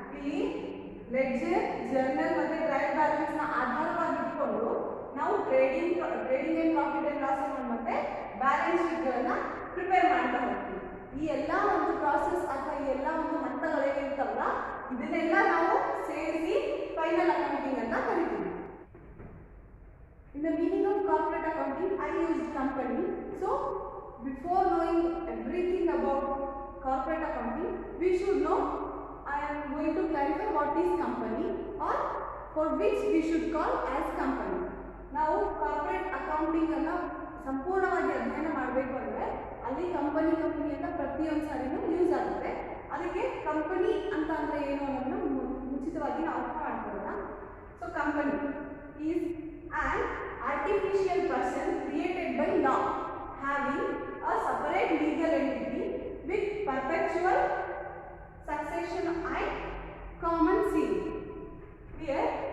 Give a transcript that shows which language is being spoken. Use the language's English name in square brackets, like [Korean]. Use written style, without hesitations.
[Kannada] ಇಲ್ಲಿ ledger, journal ಮತ್ತು trial ಬ್ಯಾಲೆನ್ಸ್ನ ಆಧಾರವಾಗಿಟ್ಕೊಂಡು ನಾವು trading and profit and loss account ಮತ್ತು ಬ್ಯಾಲೆನ್ಸ್ ಶೀಟ್ಗಳನ್ನು ಪ್ರಿಪೇರ್ ಮಾಡ್ತಾ ಹೋಗ್ತೀವಿ. ಈ ಎಲ್ಲ ಒಂದು ಪ್ರಾಸೆಸ್ ಅಥವಾ ಈ ಎಲ್ಲ ಒಂದು ಹಂತಗಳೇನಿರ್ತವಲ್ಲ ಇದನ್ನೆಲ್ಲ ನಾವು ಸೇರಿಸಿ ಫೈನಲ್ ಅಕೌಂಟಿಂಗ್ ಅಂತ ಕರಿತೀವಿ. [English] In the meaning of corporate accounting, I used company. So before knowing everything about corporate accounting, we should know, I am going to clarify what is company or for which we should call as company. [Kannada] ನಾವು corporate accounting ಅನ್ನು ಸಂಪೂರ್ಣವಾಗಿ ಅಧ್ಯಯನ ಮಾಡಬೇಕು ಅಂದರೆ ಅಲ್ಲಿ company ಅಂತ ಪ್ರತಿಯೊಂದು ಸಾರಿನೂ use ಆಗುತ್ತೆ. ಅದಕ್ಕೆ ಕಂಪನಿ ಅಂತ ಅಂದರೆ ಏನು ಅನ್ನೋದನ್ನು ಮುಂಚಿತವಾಗಿ ನಾವು ಅರ್ಥ ಮಾಡ್ಕೊಳ್ಳೋಣ. [English] So company is an artificial person created by law having a separate legal entity with perpetual succession and common seal. Here